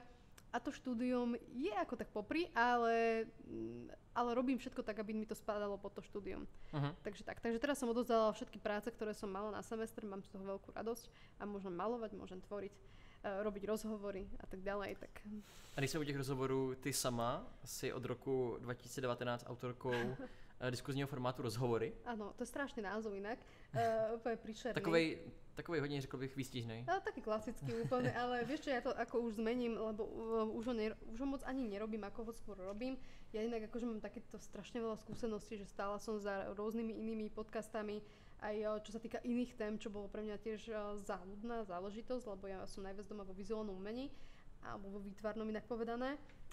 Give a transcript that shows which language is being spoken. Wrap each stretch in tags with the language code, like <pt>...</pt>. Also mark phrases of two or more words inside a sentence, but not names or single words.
<sk>A to štúdium je ako tak popri, ale robím všetko tak, aby mi to spadalo pod to štúdium. Takže teraz som odozdala všetky práce, ktoré som mala na semestr, mám z toho veľkú radosť a môžem malovať, môžem tvoriť, robiť rozhovory a tak ďalej. Tak.</sk> <cs>A když se u těch rozhovorů, ty sama si od roku 2019 autorkou diskuzního formátu Rozhovory.</cs> <sk>Áno, to je strašný názov inak, úplne príšerný.</sk> <cs>Takovej hodně, řekl bych, výstižnej.</cs> <sk>Taký klasický úplne, ale vieš čo, ja to ako už zmením, lebo už ho moc ani nerobím, ako ho skôr robím. Ja inak akože mám takéto strašne veľa skúseností, že stála som za rôznymi inými podcastami, aj čo sa týka iných tém, čo bolo pre mňa tiež záľudná záležitosť, lebo ja som najviac doma vo vizuálnom umení, alebo vo výtvarnom inak povedané.</sk>